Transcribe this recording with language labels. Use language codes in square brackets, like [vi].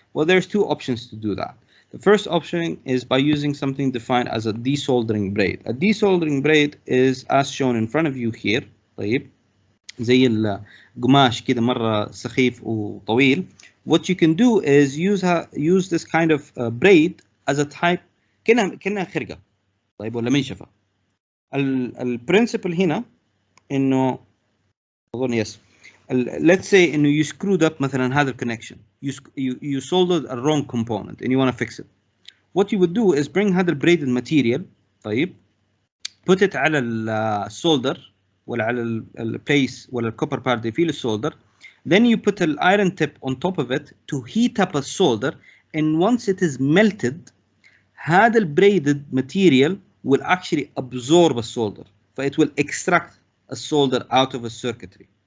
[en] Well, there's two options to do that. The first option is by using something defined as a desoldering braid. A desoldering braid is as shown in front of you here. [ar] طيب, زي القماش كده مرة سخيف وطويل. [en] What you can do is use this kind of braid as a type [ar] كأنها خرقة. طيب, ولا منشفة. البرنسبل هنا إنه أظن yes. [en] Let's say [ar] إنه [en] you screwed up [ar] مثلا هذا [en] الconnection. You soldered a wrong component and you want to fix it. What you would do is bring [ar] هذا [en] braided material. [ar] طيب, [en] put it [ar] على الsolder ولا على البليس ولا الكوبر بارت اللي فيه الsolder. [en] Then you put an iron tip on top of it to heat up a solder, and once it is melted, [ar] هذا [en] braided material will actually absorb a solder, فit will extract a solder out of a circuitry.